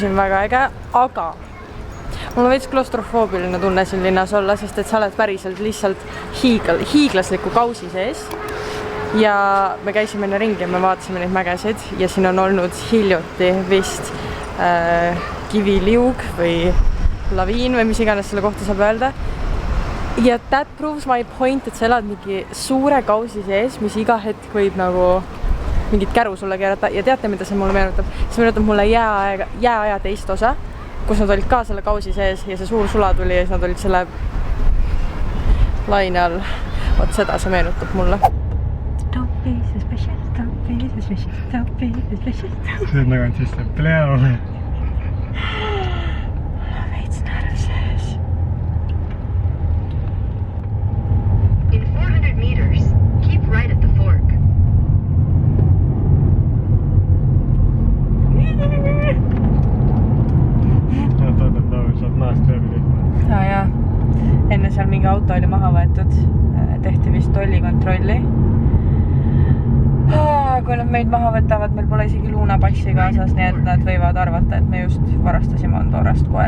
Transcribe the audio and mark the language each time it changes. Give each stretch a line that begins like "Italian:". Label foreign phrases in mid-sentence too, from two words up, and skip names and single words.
Estonian: siin väga äge, aga mul on veits klostrofoobiline tunne siin linnas olla, sest et sa oled päriselt lihtsalt hiiglasliku kausi sees. Ja me käisime enne ringi ja me vaatasime neid mägesid ja siin on olnud hiljuti vist kiviliug või laviin või mis iganes selle kohta saab öelda.
English: Ja that proves my point,
Estonian: et sa elad mingi suure kausi sees, mis iga hetk võib nagu mingit käru sulle keerata ja teate, mida see mulle meenutab? See meenutab mulle jääaja teist osa, kus nad olid ka selle kausi sees ja see suur sula tuli ja siis nad olid selle laine all. Vot seda see meenutab mulle.
English: Don't be suspicious, don't be suspicious, don't be suspicious.
Estonian: See on nagu on siis see pleo. Veits närv sees.
English: In 400 meters, keep right at the fork.
Estonian: Saad maast lööbi. Jaa. Enne seal mingi auto oli maha võetud. Tehti vist tollikontrolli. Kui nad meid maha võtavad, meil pole isegi luunapassi kaasas, nii et nad võivad arvata, et me just varastasime Andorast koera.